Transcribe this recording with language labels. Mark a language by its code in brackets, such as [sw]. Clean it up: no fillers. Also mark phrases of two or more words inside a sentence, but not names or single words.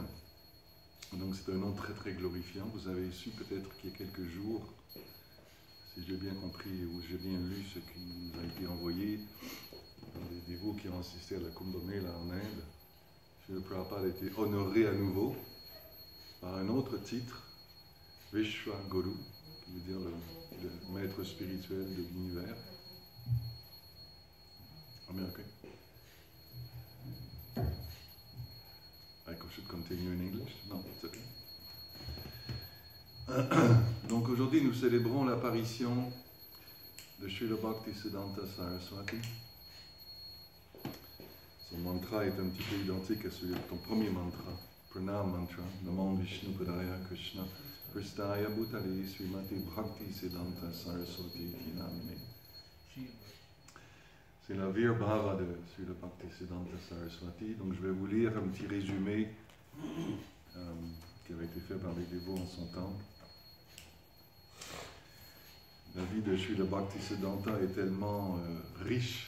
[fr] Donc c'est un nom très très glorifiant. Vous avez su peut-être qu'il y a quelques jours, si j'ai bien compris ou j'ai bien lu ce qui nous a été envoyé par les dévots qui ont assisté à la Kumbh Mela en Inde, Srila Prabhupada a été honoré à nouveau par un autre titre, Vishwa Guru, qui veut dire le maître spirituel de l'univers. Américain. [en] I should continue in English? No, it's okay. [fr] Donc aujourd'hui, nous célébrons l'apparition de Srila Bhaktisiddhanta Saraswati. Son mantra est un petit peu identique à celui de ton premier mantra, [sa] प्रणाम मन्त्र, नमो विष्णु पादाय कृष्ण प्रेष्ठाय भूतले श्रीमते भक्तिसिद्धान्त सरस्वती नामिने. [fr] C'est la Vir Bhava de Srila Bhaktisiddhanta Saraswati. Donc je vais vous lire un petit résumé qui avait été fait par les dévots en son temps. La vie de Srila Bhaktisiddhanta est tellement riche.